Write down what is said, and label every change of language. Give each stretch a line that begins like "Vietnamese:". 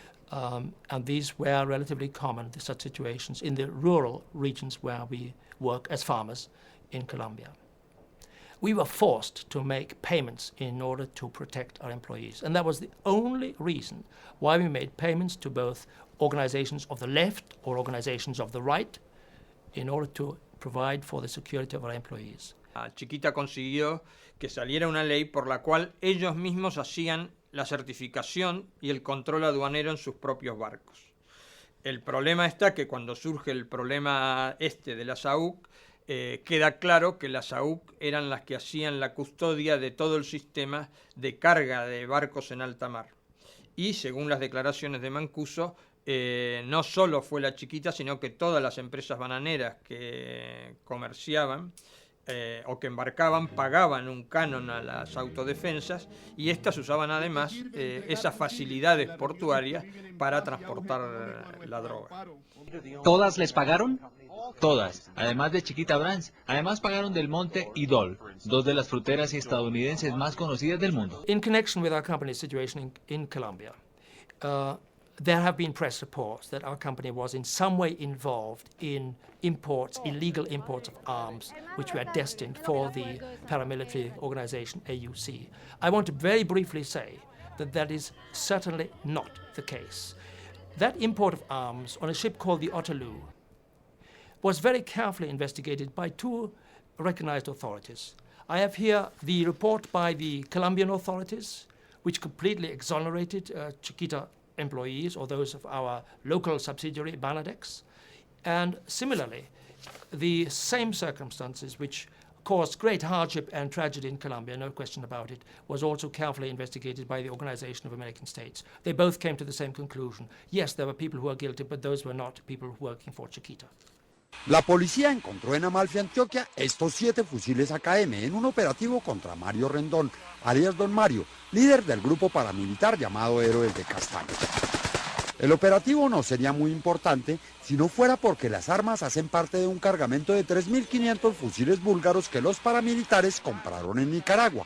English: And these were relatively common, such situations, in the rural regions where we work as farmers in Colombia. We were forced to make payments in order to protect our employees. And that was the only reason why we made payments to both organizations of the left or organizations of the right in order to provide for the security of our employees.
Spanish: Chiquita consiguió que saliera una ley por la cual ellos mismos hacían la certificación y el control aduanero en sus propios barcos. El problema está que cuando surge el problema de las AUC, queda claro que las AUC eran las que hacían la custodia de todo el sistema de carga de barcos en alta mar. Y según las declaraciones de Mancuso, no solo fue la Chiquita, sino que todas las empresas bananeras que comerciaban o que embarcaban pagaban un canon a las autodefensas, y estas usaban además esas facilidades portuarias para transportar la droga. ¿Todas les pagaron? Todas, además de Chiquita Brands. Además pagaron Del Monte y Dole, dos de las fruteras estadounidenses más conocidas del mundo.
English: In connection with our company's situation in Colombia, there have been press reports that our company was in some way involved in imports, illegal imports of arms, which were destined for the paramilitary organization AUC. I want to very briefly say that that is certainly not the case. That import of arms on a ship called the Otterloo was very carefully investigated by two recognized authorities. I have here the report by the Colombian authorities, which completely exonerated Chiquita employees or those of our local subsidiary, Banadex. And similarly, the same circumstances which caused great hardship and tragedy in Colombia, no question about it, was also carefully investigated by the Organization of American States. They both came to the same conclusion. Yes, there were people who were guilty, but those were not people working for Chiquita.
Spanish: La policía encontró en Amalfi, Antioquia, estos 7 fusiles AKM en un operativo contra Mario Rendón, alias Don Mario, líder del grupo paramilitar llamado Héroes de Castaño. El operativo no sería muy importante si no fuera porque las armas hacen parte de un cargamento de 3.500 fusiles búlgaros que los paramilitares compraron en Nicaragua.